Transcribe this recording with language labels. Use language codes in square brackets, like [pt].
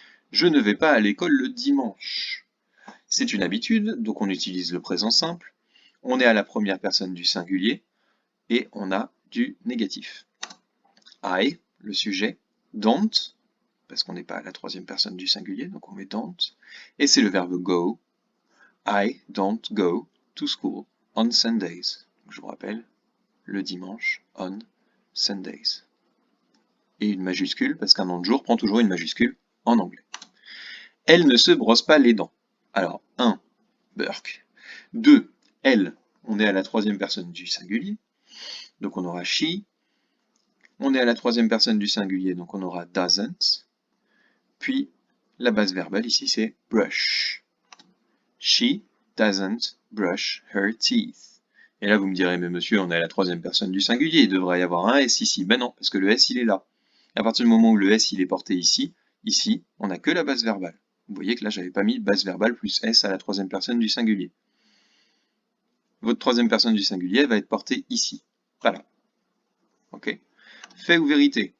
[fr] Je ne vais pas à l'école le dimanche. C'est une habitude, donc on utilise le présent simple. On est à la première personne du singulier, et on a du négatif. I, le sujet, don't, parce qu'on n'est pas à la troisième personne du singulier, donc on met don't, et c'est le verbe go. [en] I don't go to school on Sundays. [fr] Je vous rappelle, le dimanche, [en] on Sundays. [fr] Et une majuscule, parce qu'un nom de jour prend toujours une majuscule en anglais. Elle ne se brosse pas les dents. Alors, 1, Burke. 2, elle, on est à la troisième personne du singulier, donc on aura she. On est à la troisième personne du singulier, donc on aura doesn't. Puis, la base verbale ici, c'est brush. [en] She doesn't brush her teeth. [fr] Et là, vous me direz, mais monsieur, on est à la troisième personne du singulier, il devrait y avoir un S ici. Ben non, parce que le S, il est là. À partir du moment où le S, il est porté ici, on n'a que la base verbale. Vous voyez que là, j'avais pas mis base verbale plus S à la troisième personne du singulier. Votre troisième personne du singulier va être portée ici. Voilà. Ok ? Fait ou vérité?